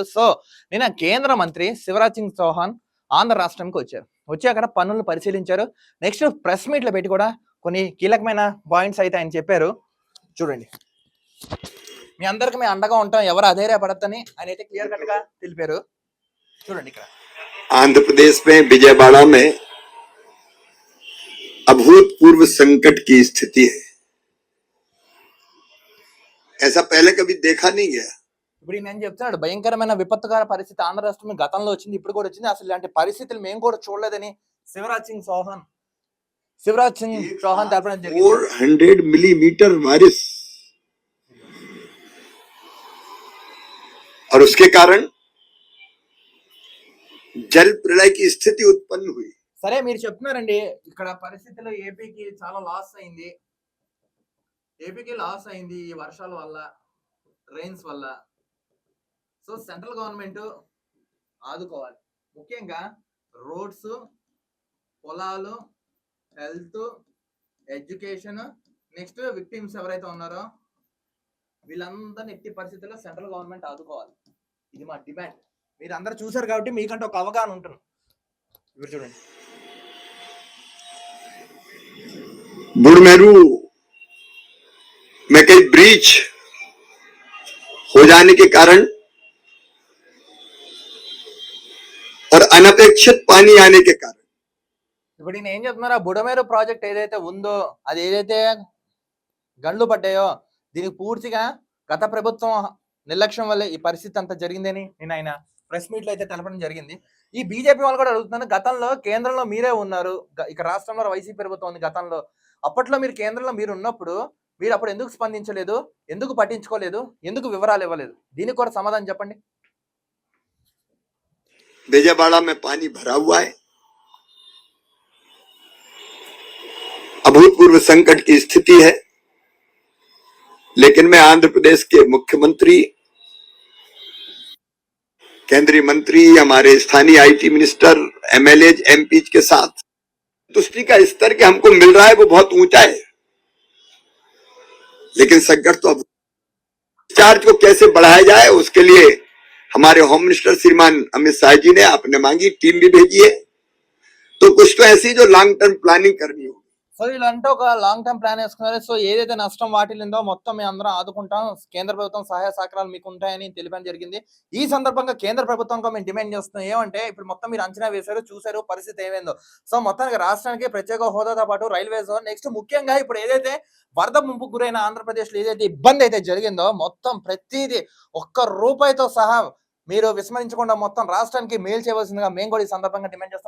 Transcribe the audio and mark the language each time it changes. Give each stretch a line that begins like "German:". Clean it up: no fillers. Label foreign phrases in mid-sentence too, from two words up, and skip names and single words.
Telugu: సో నిన్న కేంద్ర మంత్రి శివరాజ్ సింగ్ చౌహాన్ ఆంధ్ర రాష్ట్రానికి వచ్చారు. వచ్చి అక్కడ పనులను పరిశీలించారు. నెక్స్ట్
English: press meets
Telugu: పెట్టి కూడా కొన్ని కీలకమైన పాయింట్స్ అయితే ఆయన చెప్పారు. చూడండి, మీ అందరికి మేము అండగా ఉంటాం, ఎవరు అధైర్యపడద్దని ఆయన అయితే
English: clear cut
Telugu: గా తెలిపారు. చూడండి, ఇక్కడ
Hindi: आंध्र में विजयवाड़ा में अभूतपूर्व संकट की स्थिति है। ऐसा पहले कभी देखा नहीं गया।
Telugu: ఇప్పుడు నేను చెప్తున్నాడు, భయంకరమైన విపత్తుకర పరిస్థితి ఆంధ్ర రాష్ట్రంలో గతంలో వచ్చింది, ఇప్పుడు కూడా వచ్చింది. అసలు ఇలాంటి పరిస్థితులు మేము కూడా చూడలేదని శివరాజ్ సింగ్ చౌహాన్ తెలపడం జరిగింది.
Hindi: 400 मिलीमीटर बारिश और उसके कारण जल प्रलय की स्थिति उत्पन्न हुई।
Telugu: సరే, మీరు చెప్తున్నారండి ఇక్కడ పరిస్థితుల్లో ఏపీకి చాలా లాస్ అయింది, ఈ వర్షాల వల్ల, రెయిన్స్ వల్ల. సో
English: central government
Telugu: ఆదుకోవాలి, ముఖ్యంగా రోడ్స్, పొలాలు,
English: health, education, next victims
Telugu: ఎవరైతే ఉన్నారో వీళ్ళందరినీ ఎట్టి పరిస్థితుల్లో
English: central government
Telugu: ఆదుకోవాలి. ఇది మా డిమాండ్. మీరు అందరూ చూసారు కాబట్టి మీకంటే ఒక అవగాహన ఉంటుంది. ఇప్పుడు చూడండి,
Hindi: बुढ़मेरू में कई ब्रीच हो जाने के कारण और अनपेक्षित पानी आने के कारण
Telugu: ఇప్పుడు నేను ఏం చెప్తున్నారు, ఆ బుడమేరు ప్రాజెక్ట్ ఏదైతే ఉందో, అది ఏదైతే గండ్లు పడ్డాయో, దీనికి పూర్తిగా గత ప్రభుత్వం నిర్లక్ష్యం వల్లే ఈ పరిస్థితి అంతా జరిగిందని నేను ఆయన
English: press meet
Telugu: లో అయితే తెలపడం జరిగింది. ఈ బీజేపీ వాళ్ళు కూడా అడుగుతున్నాను, గతంలో కేంద్రంలో మీరే ఉన్నారు, ఇక రాష్ట్రంలో వైసీపీ ప్రభుత్వం ఉంది గతంలో. అప్పట్లో మీరు కేంద్రంలో మీరు ఉన్నప్పుడు మీరు అప్పుడు ఎందుకు స్పందించలేదు, ఎందుకు పట్టించుకోలేదు, ఎందుకు వివరాలు ఇవ్వలేదు? దీనికి కూడా సమాధానం చెప్పండి.
Hindi: विजयवाड़ा में पानी भरा हुआ है, अभूतपूर्व संकट की स्थिति है, लेकिन मैं आंध्र प्रदेश के मुख्यमंत्री, केंद्रीय मंत्री, हमारे स्थानीय
English: IT minister,
Hindi: एमएलए, एमपी के साथ तुष्टि का स्तर के हमको मिल रहा है वो बहुत ऊंचा है, लेकिन संकट तो अब चार्ज को कैसे बढ़ाया जाए उसके लिए हमारे
English: home minister
Hindi: श्रीमान अमित शाह जी ने आपने मांगी, टीम भी भेजी है। तो कुछ तो ऐसी जो
English: long term planning
Hindi: करनी होगी.
Telugu: సో వీళ్ళంటే ఒక
English: long term plan
Telugu: వేసుకున్నారు. సో ఏదైతే నష్టం వాటిల్లిందో మొత్తం మేము అందరం ఆదుకుంటాం, కేంద్ర ప్రభుత్వం సహాయ సహకారాలు మీకు ఉంటాయని తెలిపడం జరిగింది. ఈ సందర్భంగా కేంద్ర ప్రభుత్వంగా మేము డిమాండ్ చేస్తున్నాం ఏమంటే, ఇప్పుడు మొత్తం మీరు అంచనా వేశారు, చూసారు పరిస్థితి ఏమైందో. సో మొత్తానికి రాష్ట్రానికి ప్రత్యేక హోదాతో పాటు రైల్వేస్, నెక్స్ట్ ముఖ్యంగా ఇప్పుడు ఏదైతే వరద ముంపుకు గురైన ఆంధ్రప్రదేశ్ లో ఏదైతే ఇబ్బంది అయితే జరిగిందో, మొత్తం ప్రతిదీ ఒక్క రూపాయితో సహా మీరు విస్మరించకుండా మొత్తం రాష్ట్రానికి మేలు చేయవలసిందిగా మేము కూడా ఈ సందర్భంగా డిమాండ్ చేస్తాం.